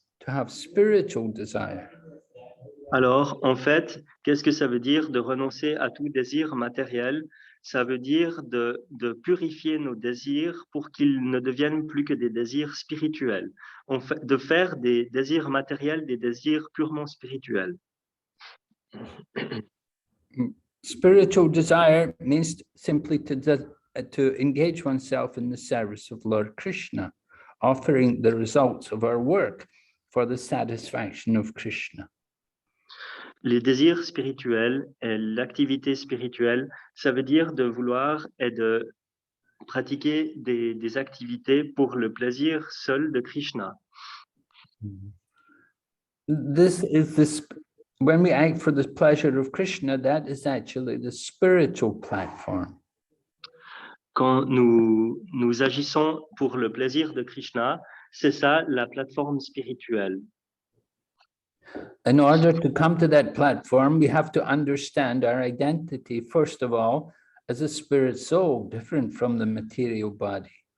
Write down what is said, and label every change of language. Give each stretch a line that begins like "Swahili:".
English: to have spiritual desire?
French: Alors, en fait, qu'est-ce que ça veut dire de renoncer à tout désir matériel? Ça veut dire de purifier nos désirs pour qu'ils ne deviennent plus que des désirs spirituels. De faire des désirs matériels des désirs purement spirituels.
English: Spiritual desire means simply to engage oneself in the service of Lord Krishna, offering the results of our work for the satisfaction of Krishna.
French: Les désirs spirituels et l'activité spirituelle, ça veut dire de vouloir et de pratiquer des activités pour le plaisir seul de Krishna.
English: This is this, when we act for the pleasure of Krishna, that is actually the spiritual platform.
French: Quand nous agissons pour le plaisir de Krishna, c'est ça la plateforme spirituelle.
English: In order to come to that platform, we have to understand our identity, first of all, as a spirit soul, different from the material body.